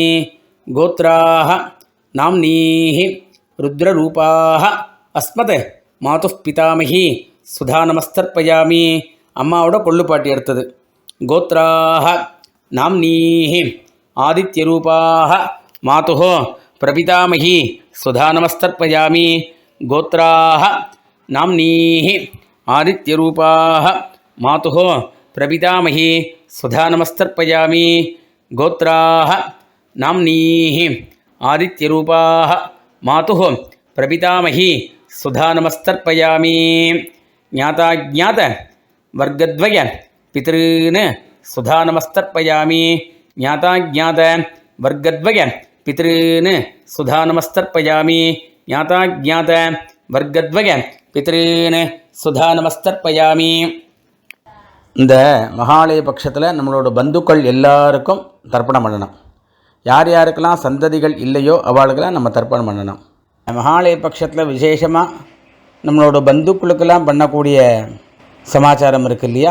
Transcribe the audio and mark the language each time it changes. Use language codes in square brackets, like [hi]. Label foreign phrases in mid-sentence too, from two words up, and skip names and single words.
[sa] गोत्राः नाम्नीः रुद्ररूपाः अस्मत् मातुः पितामही सुधा नमस्तर्पयामि. [ta] அம்மாவோட கொள்ளுப்பாட்டி அடுத்தது [sa] गोत्राः नाम्नीः आदित्यरूपाः मातुः प्रपितामही सुधा नमस्तर्पयामि. கோத்ராக नाम्नीः आदित्यरूपाः मातुः प्रपितामही सुधा नमस्तर्पयामि गोत्राः नाम्नीः आदित्यरूपाः मातुः प्रपितामही सुधा नमस्तर्पयामि ज्ञाताज्ञात वर्गद्वय पितॄन् सुधा नमस्तर्पयामि ज्ञाताज्ञात वर्गद्वय पितॄन् सुधा नमस्तर्पयामि ज्ञाताज्ञात वर्गद्वय पितॄन् सुधा नमस्तर्पयामि. [ta] இந்த மகாலய பட்சத்தில் நம்மளோட பந்துக்கள் எல்லாருக்கும் தர்ப்பணம் பண்ணணும். யார் யாருக்கெல்லாம் சந்ததிகள் இல்லையோ அவளுக்கெல்லாம் நம்ம தர்ப்பணம் பண்ணணும். மகாலய பட்சத்தில் விசேஷமாக நம்மளோட பந்துக்களுக்கெல்லாம் பண்ணக்கூடிய சமாச்சாரம் இருக்குது இல்லையா?